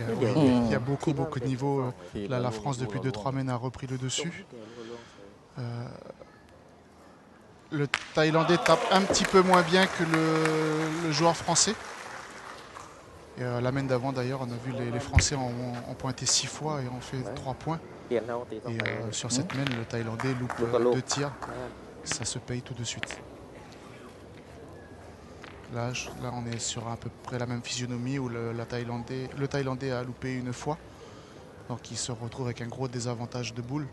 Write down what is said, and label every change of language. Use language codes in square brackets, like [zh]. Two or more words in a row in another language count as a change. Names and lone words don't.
[fr] Il y a beaucoup de niveaux. Là, la France, depuis 2-3 mènes, a repris le dessus. Le Thaïlandais tape un petit peu moins bien que le joueur français. Et la mène d'avant, d'ailleurs, on a vu les Français ont pointé 6 fois et ont fait 3 points. [th] เปลี่ยนแล้วตีต่อ [fr] Et [th] ไป [fr] sur cette mène, le Thaïlandais loupe Loupe. 2 tirs. Ça se paye tout de suite. Là, on est sur à peu près la même physionomie où le Thaïlandais a loupé une fois. Donc il se retrouve avec un gros désavantage de boule.